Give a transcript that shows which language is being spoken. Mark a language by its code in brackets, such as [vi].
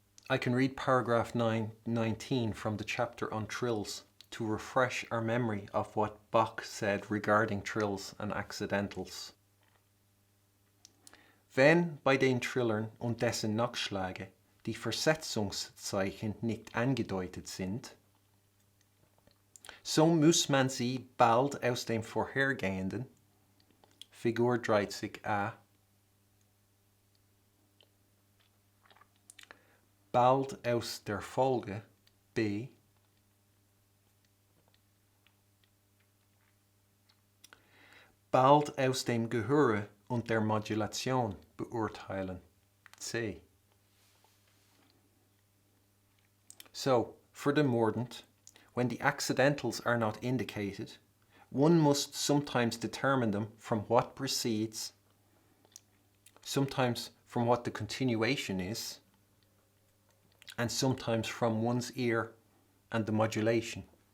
[en] I can read paragraph 19 from the chapter on trills to refresh our memory of what Bach said regarding trills and accidentals. [de] Wenn bei den Trillern und dessen Nachschläge die Versetzungszeichen nicht angedeutet sind, so muss man sie bald aus dem vorhergehenden, Figur 30a, bald aus der Folge B, bald aus dem Gehöre und der Modulation beurteilen, C. [en] So, for the mordent, when the accidentals are not indicated, one must sometimes determine them from what precedes, sometimes from what the continuation is, and sometimes from one's ear and the modulation.